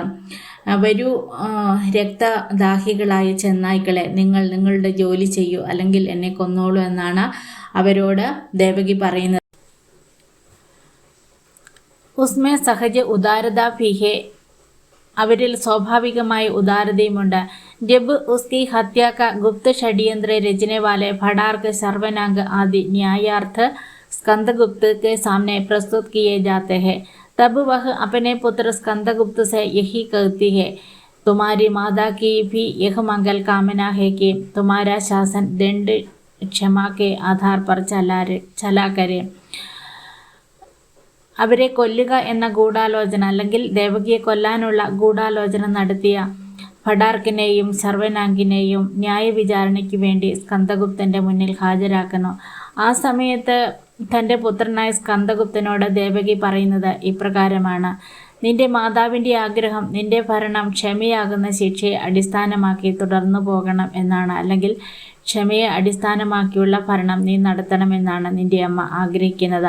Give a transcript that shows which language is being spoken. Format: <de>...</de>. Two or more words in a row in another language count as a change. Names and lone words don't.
<ml>വരൂ രക്തദാഹികളായ ചെന്നായ്ക്കളെ, നിങ്ങൾ നിങ്ങളുടെ ജോലി ചെയ്യൂ, അല്ലെങ്കിൽ എന്നെ കൊന്നോളൂ എന്നാണ് അവരോട് ദേവകി പറയുന്നത്.</ml> <hi>उसमें सहज उदारता भी है.</hi> <ml>അവരിൽ സ്വാഭാവികമായ ഉദാരതയുമുണ്ട്.</ml> <hi>जब उसकी हत्या का गुप्त षड्यंत्र रचने वाले भटार्क सर्वनाग आदि न्यायार्थ स्कंदगुप्त के सामने प्रस्तुत किए जाते हैं, तब वह अपने पुत्र स्कंदगुप्त से यही कहती है, तुम्हारी माता की भी यह मंगल कामना है कि तुम्हारा शासन दंड क्षमा के आधार पर चला करे.</hi> <ml>അവരെ കൊല്ലുക എന്ന ഗൂഢാലോചന അല്ലെങ്കിൽ ദേവകിയെ കൊല്ലാനുള്ള ഗൂഢാലോചന നടത്തിയ ഭടാർക്കിനെയും സർവനാങ്കിനെയും ന്യായവിചാരണയ്ക്ക് വേണ്ടി സ്കന്ദഗുപ്തൻ്റെ മുന്നിൽ ഹാജരാക്കുന്നു. ആ സമയത്ത് തൻ്റെ പുത്രനായ സ്കന്ദഗുപ്തനോട് ദേവകി പറയുന്നത് ഇപ്രകാരമാണ്: നിന്റെ മാതാവിൻ്റെ ആഗ്രഹം നിന്റെ ഭരണം ക്ഷമയാകുന്ന ശിക്ഷയെ അടിസ്ഥാനമാക്കി തുടർന്നു പോകണം എന്നാണ്, അല്ലെങ്കിൽ ക്ഷമയെ അടിസ്ഥാനമാക്കിയുള്ള ഭരണം നീ നടത്തണമെന്നാണ് നിന്റെ അമ്മ ആഗ്രഹിക്കുന്നത്.</ml>